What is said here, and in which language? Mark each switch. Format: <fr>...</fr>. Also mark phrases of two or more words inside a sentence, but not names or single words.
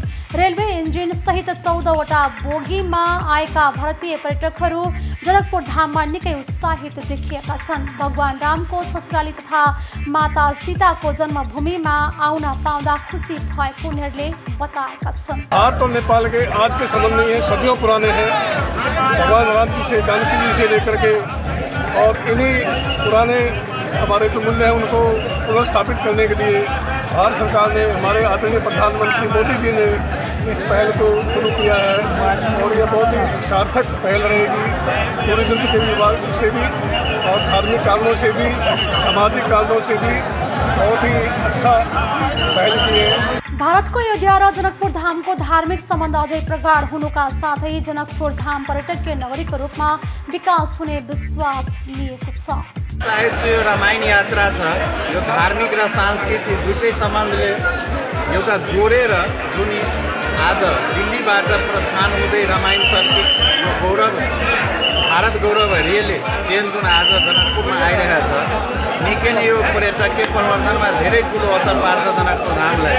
<ne>रेलवे इन्जिन सहित 14 वटा बोगीमा आएका भारतीय पर्यटकहरू जनकपुर धाममा निकै उत्साहित देखिएका छन्। भगवान रामको ससुराली तथा माता सीताको जन्मभूमिमा आउन पाउँदा खुसी भएको उनीहरूले बताएका छन्।</ne> <hi>भारत और नेपाल के आज के संबंध नहीं है, सदियों पुराने हैं। भगवान राम जी से, जानकी जी से लेकर के और इन्हीं पुराने हमारे जो मूल्य हैं उनको पुनर्स्थापित करने के लिए भारत सरकार ने, हमारे आदरणीय प्रधानमंत्री मोदी जी ने इस पहल को शुरू किया है और यह बहुत ही सार्थक पहल रहेगी। टूरिज्म के विभाग से भी और धार्मिक कारणों से भी, सामाजिक कारणों से भी बहुत ही अच्छा पहल की है।</hi> <ne>भारतको अयोध्या र जनकपुर धामको धार्मिक सम्बन्ध अझै प्रगाढ हुनुका साथै जनकपुर धाम पर्यटकीय नगरीको रूपमा विकास हुने विश्वास लिएको छ। सायद यो रामायण यात्रा छ, यो धार्मिक र सांस्कृतिक दुवै सम्बन्धले एउटा जोडेर जुन आज दिल्लीबाट प्रस्थान हुँदै रामायण सर्किट यो गौरव भारत गौरव रेल ट्रेन जुन आज जनकपुरमा आइरहेको छ, निकै नै यो पर्यटकीय प्रवर्धनमा धेरै ठुलो असर पार्छ जनकपुर धामलाई।</ne>